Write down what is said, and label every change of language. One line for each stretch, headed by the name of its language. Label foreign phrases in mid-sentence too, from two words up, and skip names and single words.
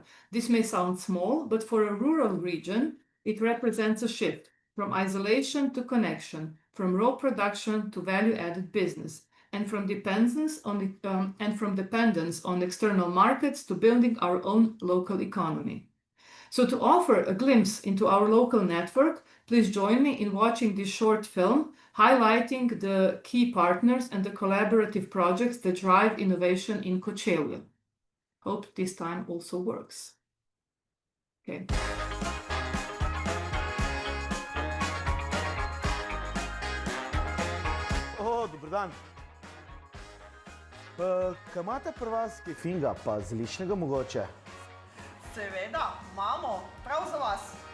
English: This may sound small, but for a rural region, it represents a shift from isolation to connection, from raw production to value-added business, and from dependence on external markets to building our own local economy. So to offer a glimpse into our local network, please join me in watching this short film highlighting the key partners and the collaborative projects that drive innovation in Kočevje. Hope this time also works. Okay.
Slovenian: Dober dan. Kaj imate pri vas kefinga, pa zeliščnega mogoče? Seveda, imamo, prav za vas.